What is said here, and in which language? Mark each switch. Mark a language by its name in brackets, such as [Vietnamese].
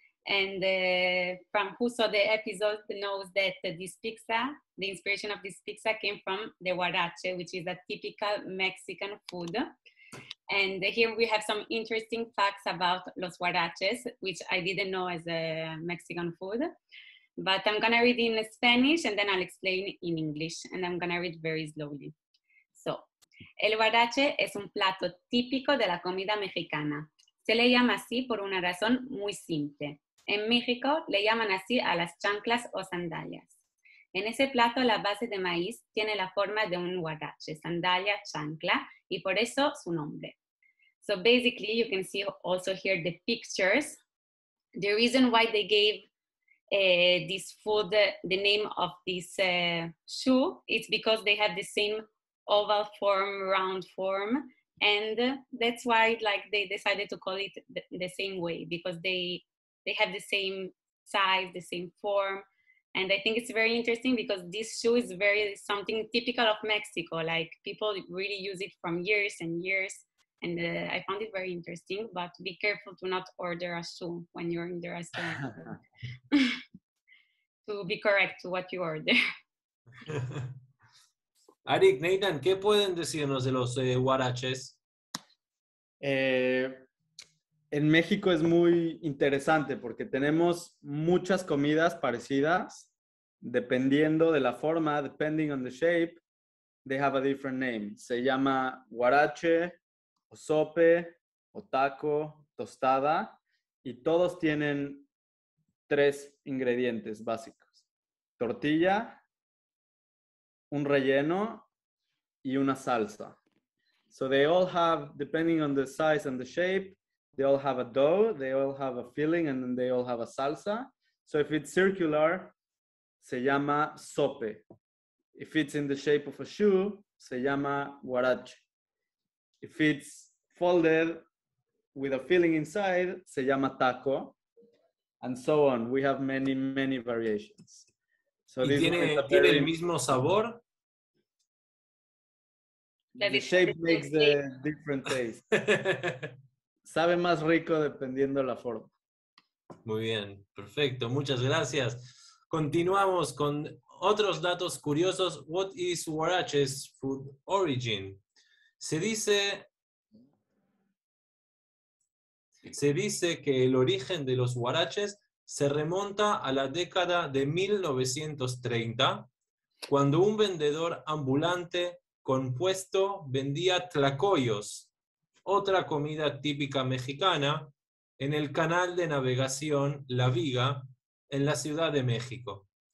[English] And from who saw the episode knows that this pizza, the inspiration of this pizza came from the Guarache, which is a typical Mexican food. And here we have some interesting facts about los Guaraches, which I didn't know as a Mexican food. But I'm gonna read in Spanish and then I'll explain in English, and I'm gonna read very slowly. So, [Spanish] el Guarache es un plato típico de la comida mexicana. Se le llama así por una razón muy simple. En México le llaman así a las chanclas o sandalias. En ese plato la base de maíz tiene la forma de un guarache, sandalia, chancla, y por eso su nombre. [English] So basically you can see also here the pictures. The reason why they gave this food the name of this shoe is because they have the same oval form, round form, and that's why like they decided to call it the same way, because they have the same size, the same form. And I think it's very interesting because this shoe is something typical of Mexico. Like people really use it from years and years. And I found it very interesting, but be careful to not order a shoe when you're in the restaurant. To be correct to what you order. [Spanish] Arik, Nathan, ¿qué pueden decirnos de los guaraches? En México es muy interesante porque tenemos muchas comidas parecidas, dependiendo de la forma, [English] depending on the shape, [Spanish] they have a different name. Se llama guarache, o sope, o taco, tostada, y todos tienen 3 ingredientes básicos: tortilla, un relleno y una salsa. [English] So they all have, depending on the size and the shape, they all have a dough, they all have a filling, and then they all have a salsa. So if it's circular, [Spanish] se llama sope. [English] If it's in the shape of a shoe, [Spanish] se llama guarache. [English] If it's folded with a filling inside, [Spanish] se llama taco. [English] And so on. We have many, many variations. So [Spanish] ¿Y tiene el mismo sabor? [English] The shape makes the different taste. [Spanish] Sabe más rico dependiendo la forma. Muy bien, perfecto, muchas gracias. Continuamos con otros datos curiosos. [English] What is Guarache's food origin? [Spanish] Se dice que el origen de los Guaraches se remonta a la década de 1930, cuando un vendedor ambulante con puesto vendía tlacoyos, otra comida típica mexicana, en el canal de navegación La Viga, en la Ciudad de México.